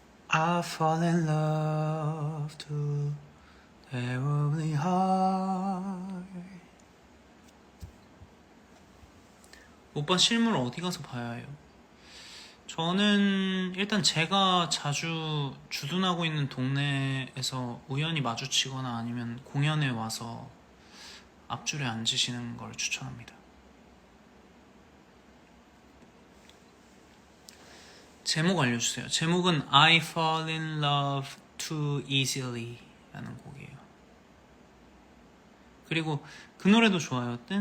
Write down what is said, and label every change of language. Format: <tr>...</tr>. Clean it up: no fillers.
<en>I fall in love too terribly hard.</en> <ko>오빠 실물 어디 가서 봐야 해요? 저는 일단 제가 자주 주둔하고 있는 동네에서 우연히 마주치거나 아니면 공연에 와서 앞줄에 앉으시는 걸 추천합니다. 제목 알려주세요. 제목은 I Fall in Love Too Easily 라는 곡이에요. 그리고 그 노래도 좋아요.</ko>